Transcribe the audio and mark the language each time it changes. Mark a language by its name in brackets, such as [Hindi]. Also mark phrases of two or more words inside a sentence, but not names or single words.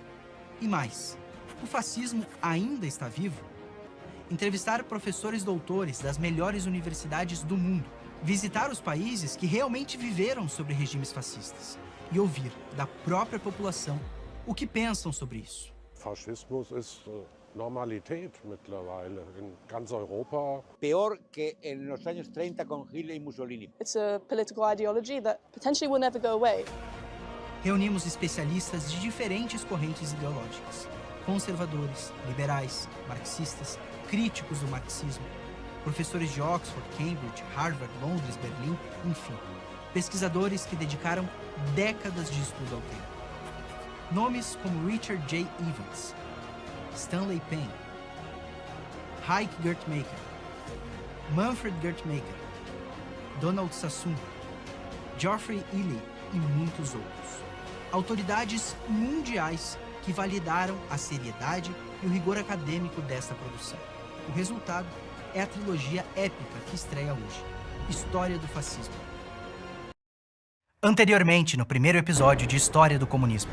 [Portuguese] E mais, o fascismo ainda está vivo? Entrevistar professores doutores das melhores universidades do mundo, visitar os países que realmente viveram sobre regimes fascistas e ouvir da própria população o que pensam sobre isso. [German] Faschismus ist Normalität mittlerweile in ganz Europa. [Spanish] Peor que en los años 30 con Hitler y Mussolini. [English] It's a political ideology that potentially will never go away. [Portuguese] Reunimos especialistas de diferentes correntes ideológicas: conservadores, liberais, marxistas, críticos do marxismo, professores de Oxford, Cambridge, Harvard, Londres, Berlim, enfim, pesquisadores que dedicaram décadas de estudo ao tema. Nomes como Richard J. Evans, Stanley Payne, Heike Gertmaker, Manfred Gertmaker, Donald Sassoon, Geoffrey Ely e muitos outros. Autoridades mundiais que validaram a seriedade e o rigor acadêmico desta produção. O resultado é a trilogia épica que estreia hoje: História do Fascismo. Anteriormente, no primeiro episódio de História do Comunismo.